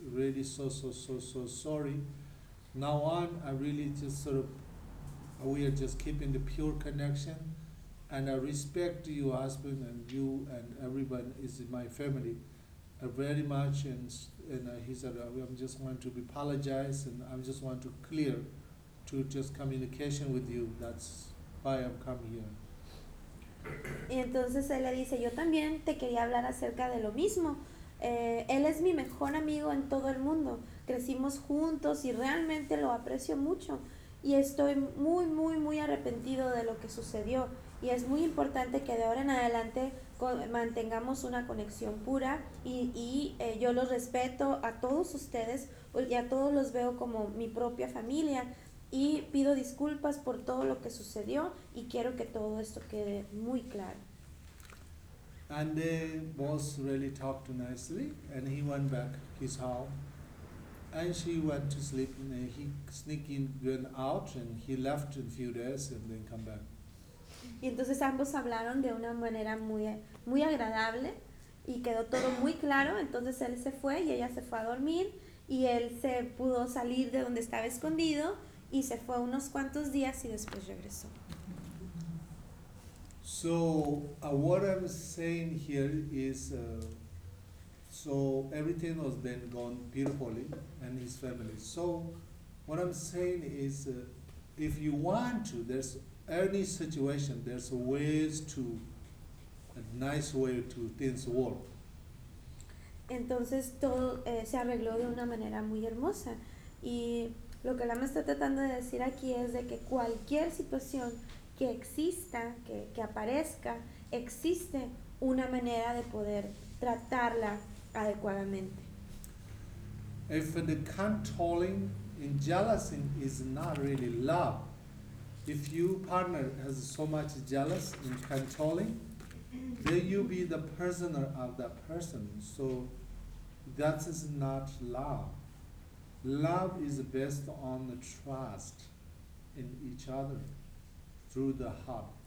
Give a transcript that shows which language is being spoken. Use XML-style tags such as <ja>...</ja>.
<en>Really so sorry. Now on, I really just sort of, we are just keeping the pure connection. And I respect you, husband, and you, and everyone is in my family. Very much, and he said, I'm just want to apologize, and I'm just want to clear, to just communication with you. That's why I've come here.</en> <es>Y entonces él le dice, yo también te quería hablar acerca de lo mismo. Él es mi mejor amigo en todo el mundo. Crecimos juntos y realmente lo aprecio mucho. Y estoy muy, muy, muy arrepentido de lo que sucedió. Y es muy importante que de ahora en adelante mantengamos una conexión pura y yo los respeto a todos ustedes y a todos los veo como mi propia familia y pido disculpas por todo lo que sucedió y quiero que todo esto quede muy claro.</es> <en>And the boss really talked nicely and he went back his house and she went to sleep and he sneaking went out and he left in a few days and then come back.</en> <es>Y entonces ambos hablaron de una manera muy, muy agradable y quedó todo muy claro. Entonces él se fue y ella se fue a dormir y él se pudo salir de donde estaba escondido y se fue unos cuantos días y después regresó.</es> <en>So what I'm saying here is so everything was then gone beautifully and his family. So what I'm saying is if you want to, there's any situation, there's ways to a nice way to things work.</en> <es>Entonces todo se arregló de una manera muy hermosa y lo que la me está tratando de decir aquí es de que cualquier situación que exista, que aparezca, existe una manera de poder tratarla adecuadamente.</es> <en>If the controlling and jealousy is not really love. If your partner has so much jealous and controlling, then you be the prisoner of that person. So that is not love. Love is based on the trust in each other through the heart.</en>